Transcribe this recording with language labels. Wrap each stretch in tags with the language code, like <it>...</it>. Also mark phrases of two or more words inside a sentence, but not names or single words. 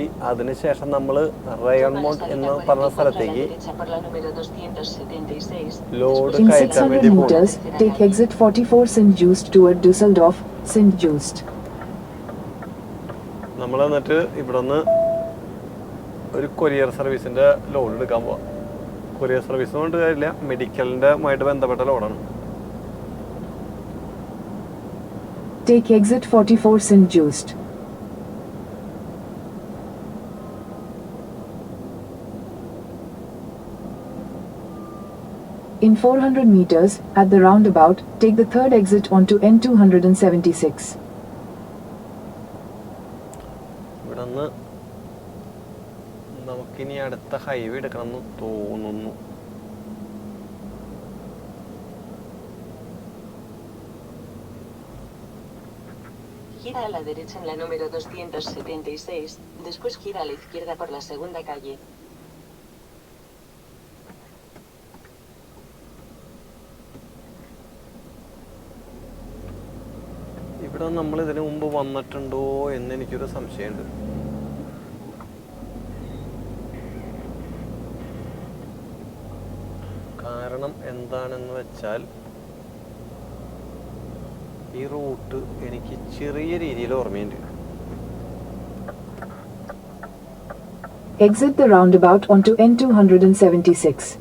<ml>അതിനുശേഷം നമ്മൾ റയോൺമോണ്ട് എന്ന് പറഞ്ഞ സ്ഥലത്തേക്ക് ലോഡ് കയറ്റാൻ വേണ്ടി നമ്മൾ എന്നിട്ട് ഇവിടെ നിന്ന് ഒരു</ml> <en>courier service's</en> <ml>ലോഡ് എടുക്കാൻ പോവാം.</ml> <en>courier service</en> <ml>കൊണ്ട് കാര്യമില്ല, മെഡിക്കലിന്റെ ആയിട്ട് ബന്ധപ്പെട്ട ലോഡാണ്.</ml> <en>Take exit 44 St. Just. In 400 meters, at the roundabout, take the third exit onto N276.</en> <ml>ഇവിടുന്ന് നമുക്കിനി അടുത്ത ഹൈവേ എടുക്കണമെന്ന് തോന്നുന്നു.</ml> <es>Gira a la derecha en la número 276, después gira a la izquierda por la segunda calle.</es> <ml>ഇവിടെ നമ്മൾ ഇതിനു മുമ്പ് വന്നിട്ടുണ്ടോ എന്ന് എനിക്കൊരു സംശയമുണ്ട്. കാരണം എന്താണെന്ന് വെച്ചാൽ ഈ റൂട്ട് എനിക്ക് ചെറിയ രീതിയിൽ ഓർമ്മയുണ്ട്.</ml> <en>Exit the roundabout onto N276.</en>